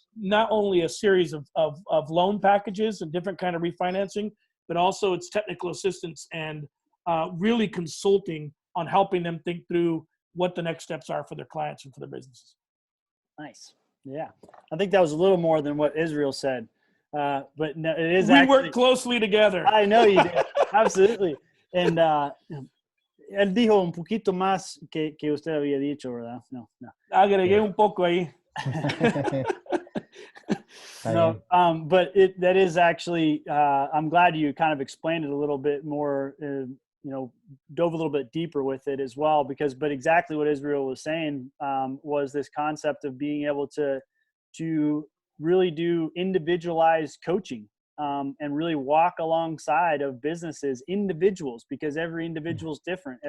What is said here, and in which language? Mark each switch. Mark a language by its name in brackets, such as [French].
[English] not only a series of loan packages and different kind of refinancing, but also it's technical assistance and really consulting on helping them think through what the next steps are for their clients and for their businesses. Nice. Yeah. I think that was a little more than what Israel said. But no, it is We actually, work closely together. I know you do. Absolutely. [Spanish] And él dijo un poquito más que usted había dicho, ¿verdad? No. Agregué un poco ahí. [English] No, but that is actually, I'm glad you kind of explained it a little bit more, dove a little bit deeper with it as well, but exactly what Israel was saying was this concept of being able to really do individualized coaching and really walk alongside of businesses, individuals, because every individual is different.